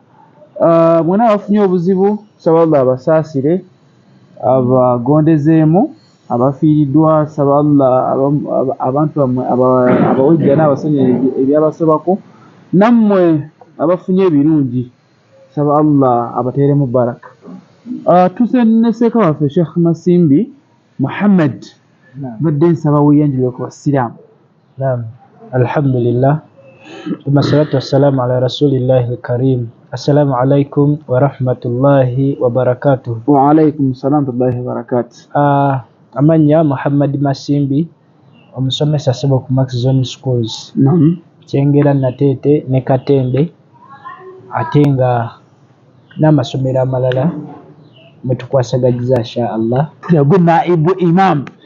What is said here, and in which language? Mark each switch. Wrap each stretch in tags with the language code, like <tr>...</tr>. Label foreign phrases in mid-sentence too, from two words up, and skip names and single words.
<lg>Mwena abafunye obuzibu nsaba Allah abasaasire, abagondezeemu, abafiiriddwa nsaba Allah abantu bammwe abawejja n'abasonyiwa ebyabasobako, nammwe abafunye ebirungi nsaba Allah abateeremu baraka. Tuse ne Seeka waffe Sheikh Masimbi Muhammad, badde nsaba weeyanjulire ku basiraamu. Naam,</lg> <ar>الحمد لله، ثم الصلاة والسلام على رسول الله الكريم. السلام عليكم ورحمة الله وبركاته. وعليكم السلام ورحمة الله وبركاته.</ar> <lg>Amannya Muhammad Masimbi, omusomesa Sebo ku Max Zone Schools. Kyengera Nateete ne Katembe, ate nga n'amasomero amalala mwe tukwasagagiza</lg> <ar>إن شاء الله.</ar> <lg>Gwe naibu imam.</lg>